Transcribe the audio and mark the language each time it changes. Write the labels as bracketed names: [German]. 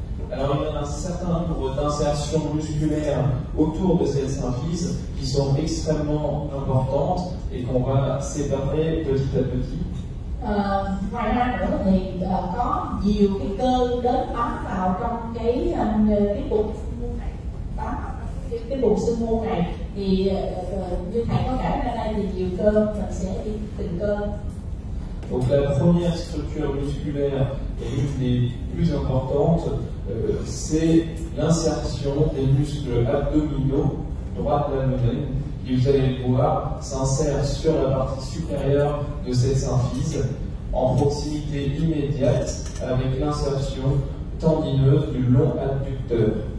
[French] Alors il y a un certain nombre d'insertions musculaires autour de cette symphyse qui sont extrêmement importantes et qu'on va séparer petit à petit. [Vietnamese] Ngoài ra nữa thì có nhiều cái cơ đến bám vào trong cái bụng này, bám cái bụng xương mô này, thì như thầy có kể ra đây thì nhiều cơ, mình sẽ đi từng cơ. [French] Donc la première structure musculaire et une des plus importantes, c'est l'insertion des muscles abdominaux droite de l'abdomen, qui, vous allez le voir, s'insère sur la partie supérieure de cette symphyse, en proximité immédiate avec l'insertion tendineuse du long adducteur.